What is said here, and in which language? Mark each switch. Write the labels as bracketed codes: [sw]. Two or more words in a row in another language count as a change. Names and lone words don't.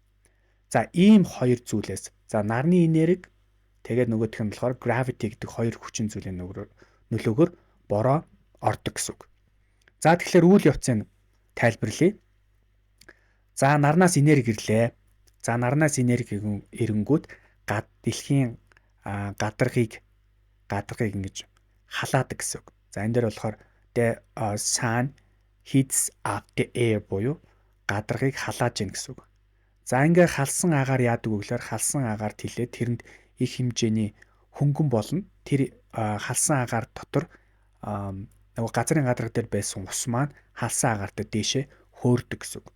[mn] За ийм хоёр зүйлээс нарны энерги тэгээд нөгөөх нь болохоор gravity гэдэг хоёр хүчин зүйлийн нөлөөгөөр бороо ордог гэсэн үг. За тэгэхээр үйл явцыг тайлбарлая. За нарнаас энерги ирлээ. За нарнаас энерги ирэнгүүт дэлхийн гадаргыг ингэж халаадаг гэсэн үг. За энэ дээр болохоор [en] the sun heats up the air [mn] буюу гадаргыг халааж ийн гэсэн үг. За ингээ халсан агаар яадаг вэ гэхээр халсан агаар тэлээд тэрэнд их хэмжээний хөнгөн болно. Тэр халсан агаар дотор нөгөө газрын гадарга дээр байсан ус маань халсан агаартай дээшээ хөөрдөг гэсэн үг.